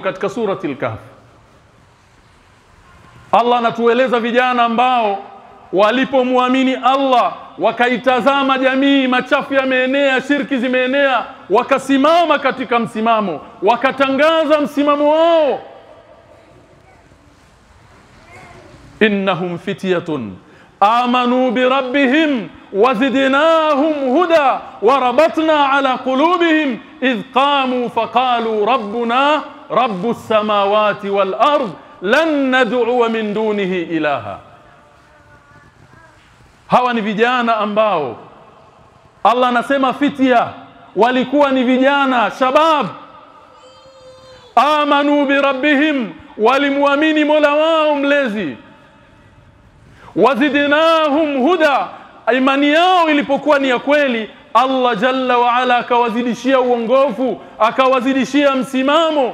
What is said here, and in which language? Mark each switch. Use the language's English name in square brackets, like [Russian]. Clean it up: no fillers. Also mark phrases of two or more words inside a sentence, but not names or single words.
[Swahili] Katika suratul Kahf Allah anatueleza vijana ambao walipomwamini Allah wakaitazama jamii, machafu yameenea, shirki zimeenea, wakasimama katika msimamo, wakatangaza msimamo wao. [Arabic] إنهم فتية آمنوا بربهم وزدناهم هدى وربطنا على قلوبهم إذ قاموا فقالوا ربنا رب السماوات والأرض لن ندعو من دونه إلها. [Swahili] Hawa ni vijana ambao Allah anasema fitya, walikuwa ni vijana shabab, [Arabic] آمنوا بربهم, [Swahili] walimuamini Mola wao mlezi, [Arabic] وزدناهم هدى, [Swahili] imani yao ilipokuwa ni ya kweli Allah [Arabic] جل وعلا [Swahili] akawazidishia uongofu, akawazidishia msimamo.